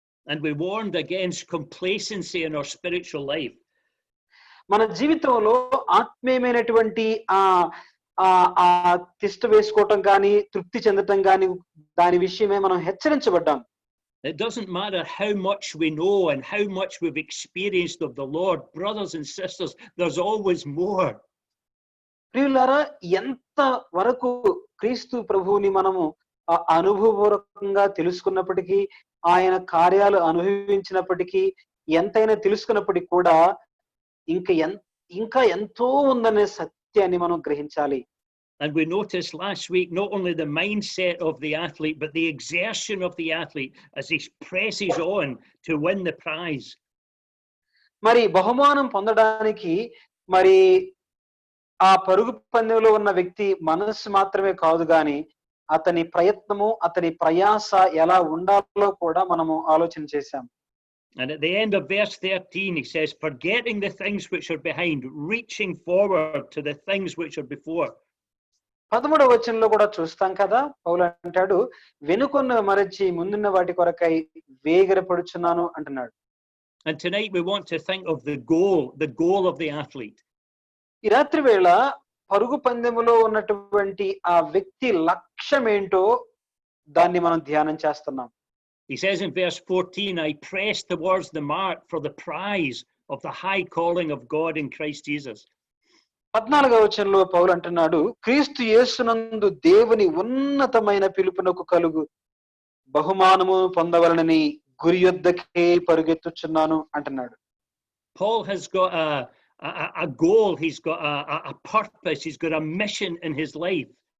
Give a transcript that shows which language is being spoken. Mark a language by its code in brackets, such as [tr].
[en] And we warned against complacency in our spiritual life. [te] మన జీవితంలో ఆత్మీయమైనటువంటి ఆ ఆ తిష్ట వేసుకోవటం కానీ తృప్తి చెందటం కానీ దాని విషయమే మనం హెచ్చరించబడ్డాం. [en] It doesn't matter how much we know and how much we've experienced of the Lord, brothers and sisters, there's always more. [te] ప్రియులారా ఎంత వరకు క్రీస్తు ప్రభువుని మనము అనుభవపూర్వకంగా తెలుసుకున్నప్పటికీ ఆయన కార్యాలు అనుభవించినప్పటికీ ఎంతైనా తెలుసుకున్నప్పటికీ కూడా ఇంకా ఎంతో ఉందనే సత్యాన్ని మనం గ్రహించాలి. [en] And we noticed last week not only the mindset of the athlete, but the exertion of the athlete as he presses on to win the prize. [te] మరి బహుమానం పొందడానికి మరి ఆ పరుగు పందెంలో ఉన్న వ్యక్తి మనస్సు మాత్రమే కాదు గాని అతని ప్రయత్నము అతని ప్రయాస ఎలా ఉండాలో కూడా మనము ఆలోచన చేశాం. [en] And at the end of verse 13 he says, forgetting the things which are behind, reaching forward to the things which are before. [te] 13వ వచనంలో కూడా చూస్తాం కదా, పౌలు అంటాడు వెనుకొన్న మరచి ముందున్న వాటి కొరకై వేగిరపడుచున్నాను అంటున్నాడు. [en] And tonight we want to think of the goal of the athlete. [te] ఈ రాత్రి వేళ పరుగు పందెములో ఉన్నటువంటి ఆ వ్యక్తి లక్ష్యం ఏంటో దాన్ని మనం ధ్యానం చేస్తున్నాం. [en] He says in verse 14, I press towards the mark for the prize of the high calling of God in Christ Jesus. [te] 14వ వచనంలో పౌలు అంటున్నాడు క్రీస్తు యేసునందు దేవుని ఉన్నతమైన పిలుపునకు కలుగు బహుమానము పొందవలనని గురి యొద్దకే పరుగెత్తుచున్నాను అంటున్నాడు. [en] Paul has got a goal, he's got a purpose, he's got a mission in his life.